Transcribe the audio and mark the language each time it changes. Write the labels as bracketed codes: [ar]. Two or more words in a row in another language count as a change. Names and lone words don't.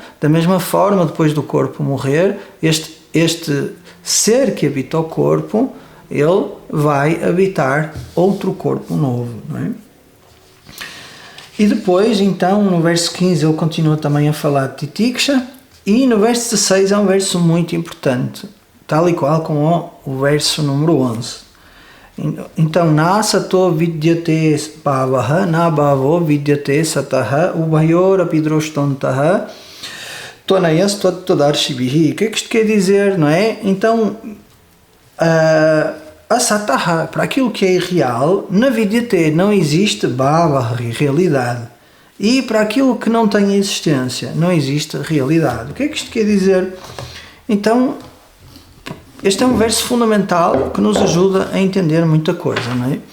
[pt] Da mesma forma, depois do corpo morrer, este ser que habita o corpo, ele vai habitar outro corpo novo, não é? E depois, então, no verso 15 ele continua também a falar de titiksha, e no verso 16 é um verso muito importante, tal e qual como o verso número 11. Então, [sa] nasato vidyate bhavaha nabhavo vidyate sataha ubhayor apidroshtantaha tonayas todarshibihi. [pt] O que é que isto quer dizer, não é? Então, a sataha, para aquilo que é irreal, [sa] na vidyate [pt] não existe bhava, realidade. E para aquilo que não tem existência, não existe realidade. O que é que isto quer dizer? Então, este é um verso fundamental que nos ajuda a entender muita coisa, não é?